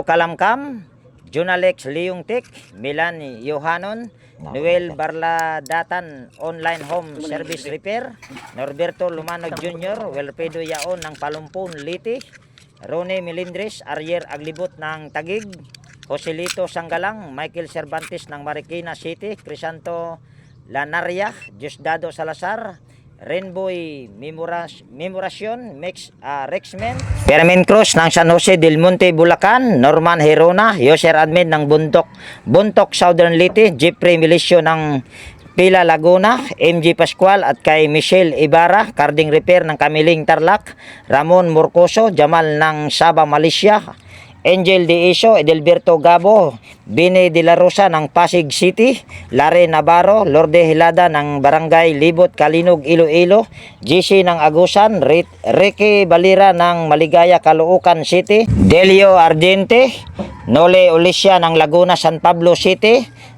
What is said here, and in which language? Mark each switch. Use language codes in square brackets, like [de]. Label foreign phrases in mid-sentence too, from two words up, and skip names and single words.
[tl] Kalamkam, Junalex Leungtik, Milan Yohanon, Noel Barladatan Online Home Service Repair, Norberto Lumanog Jr., Wilfredo Yaon ng Palumpon Liti, Rone Melindres, Arier Aglibot ng Tagig, Joselito Sanggalang, Michael Cervantes ng Marikina City, Crisanto Lanaria, Diosdado Salazar, Rainbow Memorasyon, Rexmen, Permin Cruz ng San Jose del Monte, Bulacan, Norman Herona, Yoser Admin ng Buntok Southern Leyte, Jeffrey Milicio ng Pila Laguna, MG Pascual, at kay Michelle Ibarra, Carding Repair ng Kamiling Tarlac, Ramon Morcoso, Jamal ng Sabah, Malaysia, Angel De Iso, Edelberto Gabo, Bini De La Rosa ng Pasig City, Lare Navarro, Lorde Hilada ng Barangay Libot, Kalinog, Iloilo, GC ng Agusan, Ricky Balira ng Maligaya, Caloocan City, Delio Ardiente, Nole Olicia ng Laguna, San Pablo City,